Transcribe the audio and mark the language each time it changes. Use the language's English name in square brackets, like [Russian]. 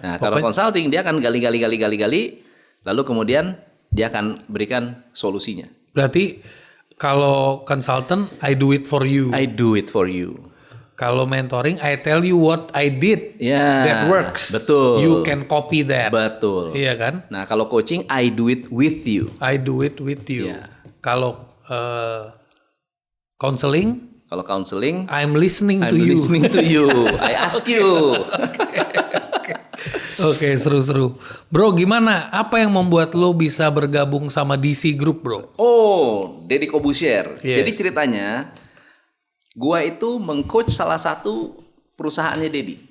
[Indonesian] Nah, kalau consulting dia akan gali, lalu kemudian dia akan berikan solusinya. Berarti kalau consultant, [English] I do it for you. I do it for you. [Indonesian] Kalau mentoring, [English] I tell you what I did. [Indonesian] Ya, [English] That works. [Indonesian] Betul. [English] You can copy that. [Indonesian] Betul. Iya kan? Nah, kalau coaching, [English] I do it with you. I do it with you. [Indonesian] Iya. Kalau counseling, Kalau counseling, [English] I'm listening I'm to you. listening to you. I ask you. [Indonesian] Oke, seru-seru. Bro, gimana? Apa yang membuat lo bisa bergabung sama DC Group, bro? Oh, Deddy Corbuzier. [English] Yes. [Indonesian] Jadi ceritanya, gua itu mengcoach salah satu perusahaannya Deddy.